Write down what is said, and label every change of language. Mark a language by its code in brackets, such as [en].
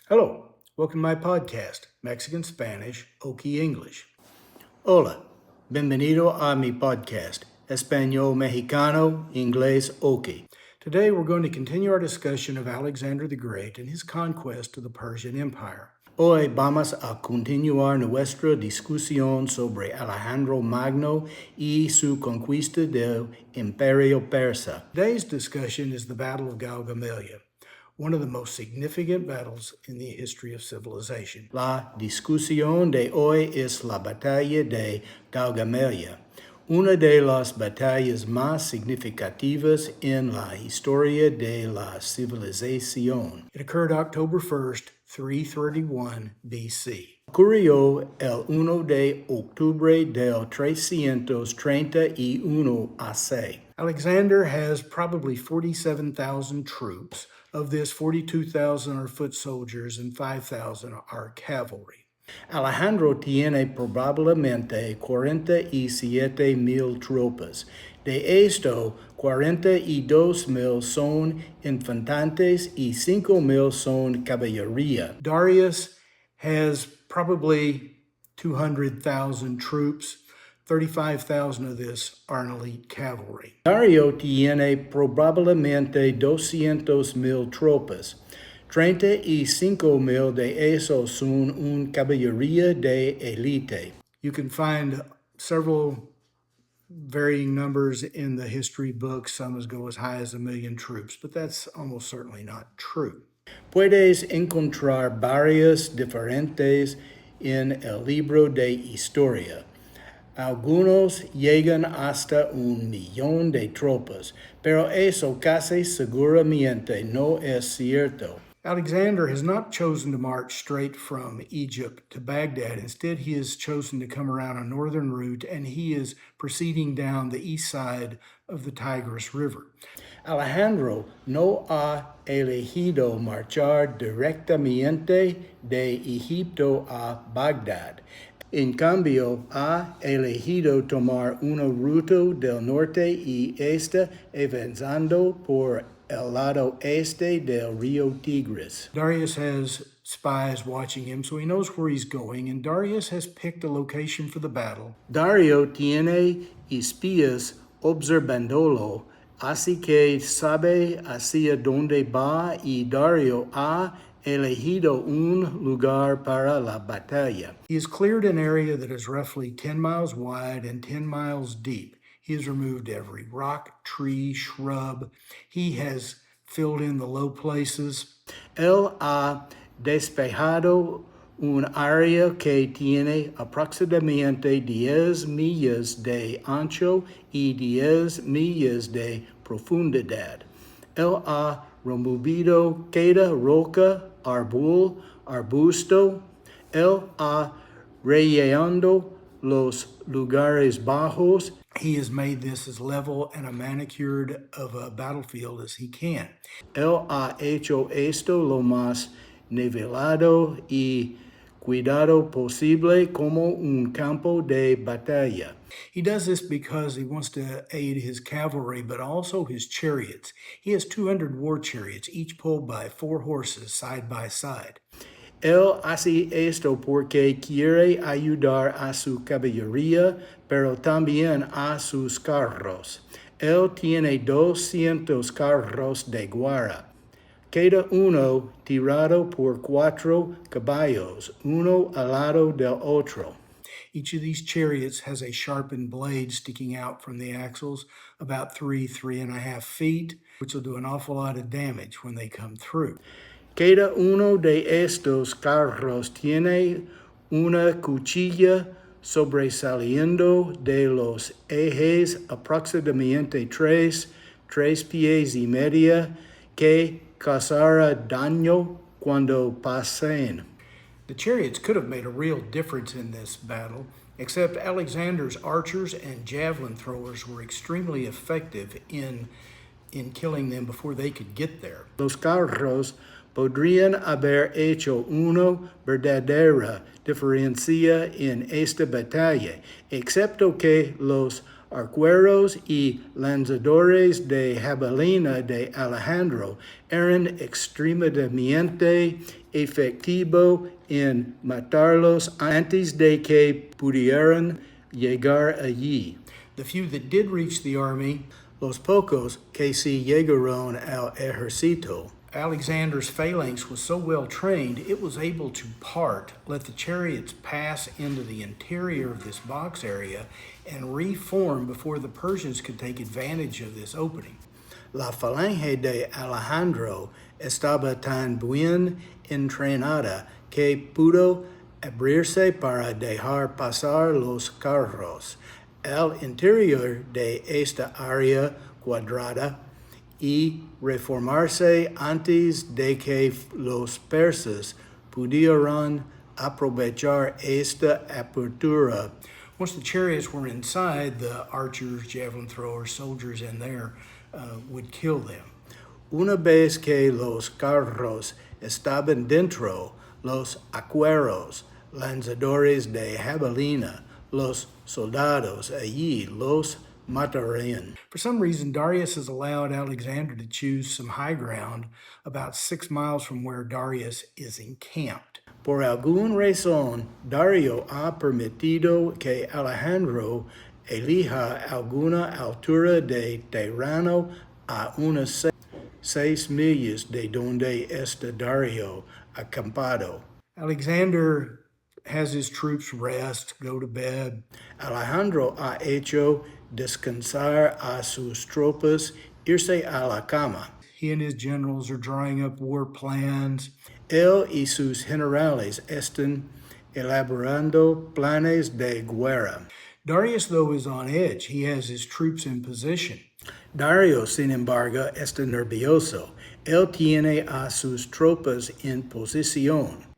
[en] Hello, welcome to my podcast, Mexican Spanish, Okie English. [es] Hola, bienvenido a mi podcast, Español Mexicano, Inglés Okie. [en] Today we're going to continue our discussion of Alexander the Great and his conquest of the Persian Empire. [es] Hoy vamos a continuar nuestra discusión sobre Alejandro Magno y su conquista del Imperio Persa. [en] Today's discussion is the Battle of Gaugamela, one of the most significant battles in the history of civilization. [es] La discusión de hoy es la batalla de Gaugamela, una de las batallas más significativas en la historia de la civilización. [en] It occurred October 1st, 331 BC. [es] Ocurrió el 1 de octubre del 331 AC. [en] Alexander has probably 47,000 troops. Of this, 42,000 are foot soldiers and 5,000 are cavalry. [es] Alejandro tiene probablemente 47,000 tropas. De esto, 42,000 son infantes y 5,000 son caballería. [en] Darius has probably 200,000 troops. 35,000 of this are an elite cavalry. [es] Dario tiene probablemente 200,000 tropas. 35,000 de esos son un caballería de élite. [en] You can find several varying numbers in the history books. Some go as high as 1,000,000 troops, but that's almost certainly not true. [es] Puedes encontrar varias diferentes en el libro de historia. Algunos llegan hasta 1,000,000 de tropas, pero eso casi seguramente no es cierto. [en] Alexander has not chosen to march straight from Egypt to Baghdad. Instead, he has chosen to come around a northern route, and he is proceeding down the east side of the Tigris River. [es] Alejandro no ha elegido marchar directamente de Egipto a Bagdad. En cambio, ha elegido tomar una ruta del norte y este avanzando por el lado este del río Tigris. [en] Darius has spies watching him, so he knows where he's going, and Darius has picked a location for the battle. [es] Dario tiene espías observándolo, así que sabe hacia dónde va, y Dario ha elegido un lugar para la batalla. [en] He has cleared an area that is roughly 10 miles wide and 10 miles deep. He has removed every rock, tree, shrub. He has filled in the low places. [es] Él ha despejado un área que tiene aproximadamente 10 millas de ancho y 10 millas de profundidad. Él ha removido cada roca, árbol, arbusto. Él ha rellenado los lugares bajos. [en] He has made this as level and a manicured of a battlefield as he can. [es] Él ha hecho esto lo más nivelado y cuidado posible como un campo de batalla. [en] He does this because he wants to aid his cavalry, but also his chariots. He has 200 war chariots, each pulled by 4 horses side by side. [es] Él hace esto porque quiere ayudar a su caballería, pero también a sus carros. Él tiene 200 carros de guerra, cada uno tirado por 4 caballos, uno al lado del otro. [en] Each of these chariots has a sharpened blade sticking out from the axles about 3.5 feet, which will do an awful lot of damage when they come through. [es] Cada uno de estos carros tiene una cuchilla sobresaliendo de los ejes aproximadamente 3 pies y media que causará daño cuando pasen. [en] The chariots could have made a real difference in this battle, except Alexander's archers and javelin throwers were extremely effective in killing them before they could get there. [es] Los carros podrían haber hecho una verdadera diferencia en esta batalla, excepto que los arqueros y lanzadores de jabalina de Alejandro eran extremadamente efectivo en matarlos antes de que pudieran llegar allí. [en] The few that did reach the army, [es] los pocos que se llegaron al ejército, [en] Alexander's phalanx was so well trained, it was able to let the chariots pass into the interior of this box area and reform before the Persians could take advantage of this opening. [es] La falange de Alejandro estaba tan bien entrenada que pudo abrirse para dejar pasar los carros. El interior de esta área cuadrada y reformarse antes de que los persas pudieran aprovechar esta apertura. [en] Once the chariots were inside, the archers, javelin throwers, soldiers in there would kill them. [es] Una vez que los carros estaban dentro, los arqueros, lanzadores de jabalina, los soldados allí los matarían. [en] For some reason, Darius has allowed Alexander to choose some high ground about 6 miles from where Darius is encamped. [es] Por alguna razón, Darío ha permitido que Alejandro elija alguna altura de terreno a unas 6 millas de donde está Darío acampado. [en] Alexander has his troops rest, go to bed. [es] Alejandro ha hecho descansar a sus tropas, irse a la cama. [en] He and his generals are drawing up war plans. [es] Él y sus generales están elaborando planes de guerra. [en] Darius, though, is on edge. He has his troops in position. [es] Dario, sin embargo, está nervioso. Él tiene a sus tropas en posición.